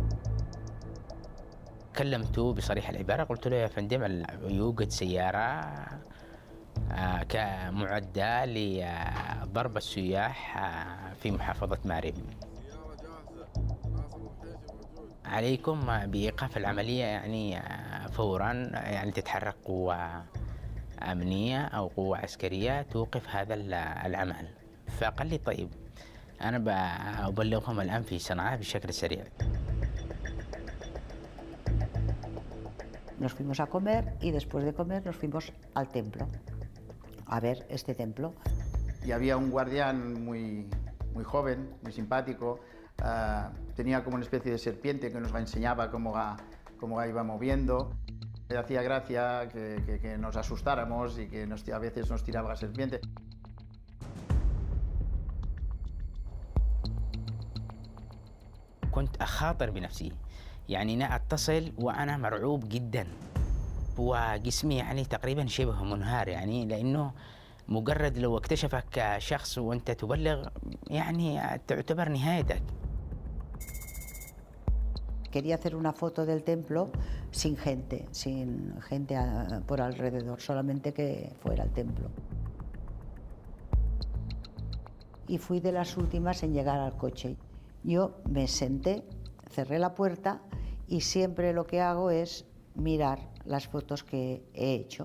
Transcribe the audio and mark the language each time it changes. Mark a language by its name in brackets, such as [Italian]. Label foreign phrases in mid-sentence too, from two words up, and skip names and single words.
[Arabic] كلمته بصريح العبارة، قلت له يا فندم يوجد سيارة كمعدة لضرب السياح في محافظة مارب، عليكم بإيقاف العملية يعني فورا، يعني تتحرك قوة أمنية أو قوة عسكرية توقف هذا العمل. فقال لي طيب أنا بأبلغهم الآن في صنعاء بشكل سريع. [Spanish] Nos fuimos a comer y después de comer nos fuimos al templo, a ver este templo. Y había un guardián muy joven, muy simpático, tenía como una especie de serpiente que nos enseñaba cómo iba moviendo. Le hacía gracia que nos asustáramos y que a veces nos tiraba la serpiente. [Arabic] كنت أخاطر بنفسي يعني أنا أتصل وأنا مرعوب جدا وجسمي يعني تقريبا شبه منهار يعني لأنه مجرد لو اكتشفك شخص وأنت تبلغ يعني تعتبر نهايتك. [Spanish] Quería hacer una foto del templo sin gente por alrededor, solamente que fuera el templo. Y fui de las últimas en llegar al coche. Yo me senté, cerré la puerta y siempre lo que hago es mirar las fotos que he hecho.